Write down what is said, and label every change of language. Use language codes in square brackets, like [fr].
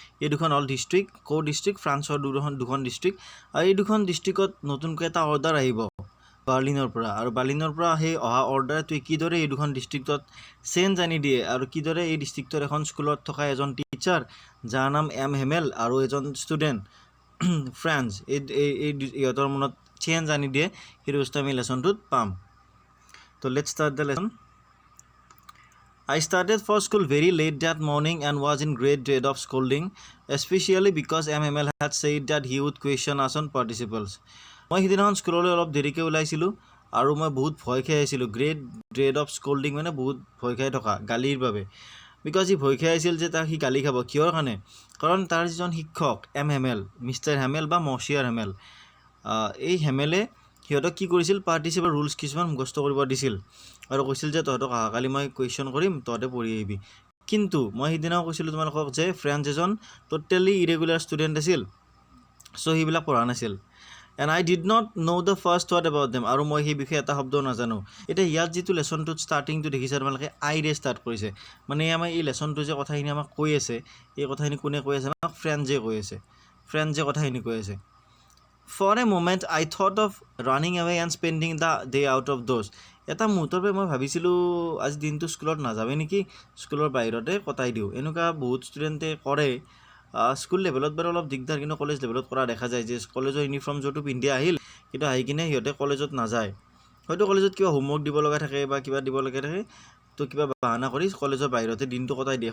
[as] এই দুখন হ'ল ডিষ্ট্ৰিক্ট, ডিষ্ট্ৰিক্ট ফ্ৰান্সৰ দুখন ডিষ্ট্ৰিক্ট। আৰু এই দুখন ডিষ্ট্ৰিক্টত নতুনকৈ এটা অৰ্ডাৰ আহিব বাৰ্লিনৰ পৰা, আৰু বাৰ্লিনৰ পৰা সেই অহা অৰ্ডাৰটোৱে কিদৰে এই দুখন ডিষ্ট্ৰিক্টত চেঞ্জ আনি দিয়ে, আৰু কিদৰে এই ডিষ্ট্ৰিক্টৰ এখন স্কুলত থকা এজন টিচাৰ যাৰ নাম এম হেমেল আৰু এজন ষ্টুডেণ্ট ফ্ৰেঞ্চ, ইহঁতৰ মনত চেঞ্জ আনি দিয়ে, সেইটো বস্তু আমি লেচনটোত পাম। [en] তো let's start the lesson. I started for school very late that morning and was in great dread of scolding, especially because MML had said that he would question us on participles. [as] মই সিদিনাখন স্কুললৈ অলপ দেৰিকৈ ওলাইছিলোঁ, আৰু মই বহুত ভয় খাই আহিছিলোঁ। [en] great dread of scolding [as] মানে বহুত ভয় খাই থকা, গালিৰ বাবে। বিকজ সি ভয় খাই আছিল যে সি গালি খাব। কিহৰ কাৰণে? কাৰণ তাৰ যিজন শিক্ষক এম হেমেল, মিষ্টাৰ হেমেল বা মচিয়াৰ হেমেল, এই হেমেলে সিহঁতক কি কৰিছিল, পাৰ্টিচিপেল ৰুলছ কিছুমান মুখস্থ কৰিব দিছিল, আৰু কৈছিল যে তহঁতক অহাকালি মই কুৱেশ্যন কৰিম, তহঁতে পঢ়ি আহিবি। কিন্তু মই সিদিনাও কৈছিলোঁ তোমালোকক যে ফ্ৰেঞ্চ এজন ট'টেলি ইৰেগুলাৰ ষ্টুডেণ্ট আছিল, চ' সেইবিলাক পঢ়া নাছিল। [en] and I did not know' the first word about them, [as] আৰু মই সেই বিষয়ে এটা শব্দও নাজানো। এতিয়া ইয়াত যিটো লেচনটোত ষ্টাৰ্টিংটো দেখিছে তোমালোকে, আইৰে ষ্টাৰ্ট কৰিছে, মানে আমাৰ এই লেচনটো যে কথাখিনি আমাক কৈ আছে, এই কথাখিনি কোনে কৈ আছে? আমাক ফ্ৰেঞ্চে কৈ আছে, ফ্ৰেঞ্চে কথাখিনি কৈ আছে। [en] For a moment I thought of running away and spending the day out of doors. [as] এটা মুহূৰ্তৰ পৰা মই ভাবিছিলোঁ আজি দিনটো স্কুলত নাযাওঁৱে নেকি, স্কুলৰ বাহিৰতে কটাই দিওঁ। এনেকুৱা বহুত ষ্টুডেণ্টে কৰে। স্কুল লেভেলত বাৰু অলপ দিগদাৰ, কিন্তু কলেজ লেভেলত কৰা দেখা যায় যে কলেজৰ ইউনিফৰ্ম যোৰটো পিন্ধি আহিল, কিন্তু আহি কিনে সিহঁতে কলেজত নাযায়। হয়তো কলেজত কিবা হোমৱৰ্ক দিব লগা থাকে বা কিবা দিব লগা থাকে, তো কিবা বাহানা কৰি কলেজৰ বাহিৰতে দিনটো কটাই দিয়ে।